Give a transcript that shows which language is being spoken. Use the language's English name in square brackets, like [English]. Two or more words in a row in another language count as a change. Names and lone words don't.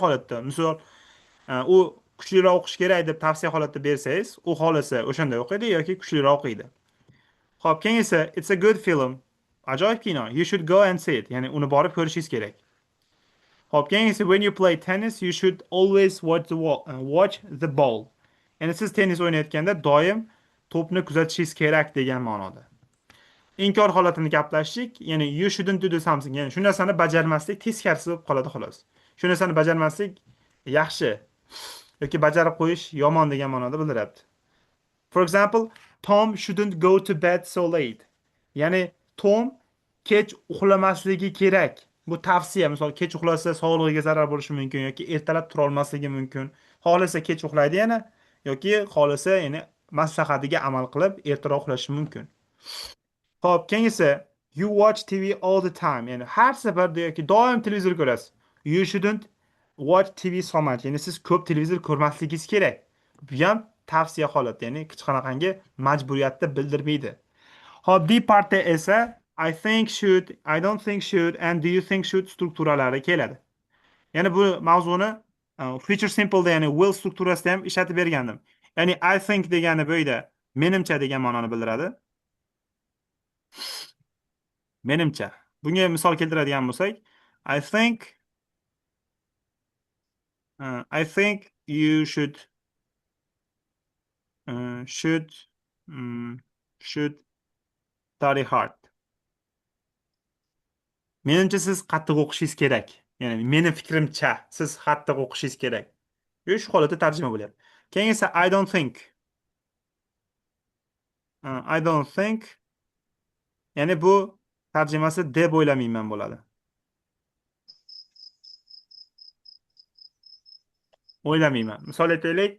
[Uzbek] Tavsiya holatda, misol, u kuchliroq o'qish kerak deb tavsiya holatida bersangiz, u xohlasa o'shanda o'qiydi yoki kuchliroq o'qiydi. Xo'p, keyin esa [English] it's a good film. [Uzbek] Ajoyib kino. [English] You should go and see it. [Uzbek] Ya'ni uni borib ko'rishingiz kerak. Xo'p, keyin esa [English] when you play tennis, you should always watch the ball. [Uzbek] Ya'ni siz tennis o'ynayotganda doim to'pni kuzatishingiz kerak degan ma'noda. Inkor holatini gaplashdik. [English] Ya'ni you shouldn't do something. [Uzbek] Ya'ni shu narsani bajarmaslik teskarisi bo'lib qoladi xolos. Shu narsani bajarmaslik yaxshi yoki bajarib qo'yish yomon degan ma'noda bildiryapti. [English] For example, Tom shouldn't go to bed so late. [Uzbek] Ya'ni Tom kech uxlamasligi kerak. Bu tavsiya. Misol kech uxlasa sog'lig'iga zarar bo'lishi mumkin yoki ertalab tura olmasligi mumkin. Xohlasa kech uxlaydi yana yoki xohlasa ya'ni maslahatiga amal qilib ertaroq uxlashi mumkin. Xo'p, keyin esa [English] you watch TV all the time. [Uzbek] Ya'ni har safarda yoki doim televizor ko'rasiz. [English] You shouldn't watch TV so much. [Uzbek] Ya'ni siz ko'p televizor ko'rmasligingiz kerak. Bu ham tavsiya holat, ya'ni hech qanaqangi majburiyatni bildirmaydi. [English] Hop, D [Uzbek] partda esa [English] I think should, I don't think should and do you think should [Uzbek] strukturalari keladi. Ya'ni bu mavzuni [English] future simple'da [Uzbek] ya'ni will strukturasida ham ishlatib bergandim. Ya'ni [English] I think [Uzbek] degani bu yerda menimcha degan ma'noni bildiradi. Menimcha. Bunga misol keltiradigan bo'lsak, [English] I think I think you should mm, should study hard. [Uzbek] Menimcha siz qattiq o'qishingiz kerak. Ya'ni meni fikrimcha siz qattiq o'qishingiz kerak. Shu holatda tarjima bo'lyapti. Keyin esa [English] I don't think. I don't think. [Uzbek] Ya'ni bu tarjimasi deb o'ylamayman bo'ladi. O'ylamayman. Misol aytaylik.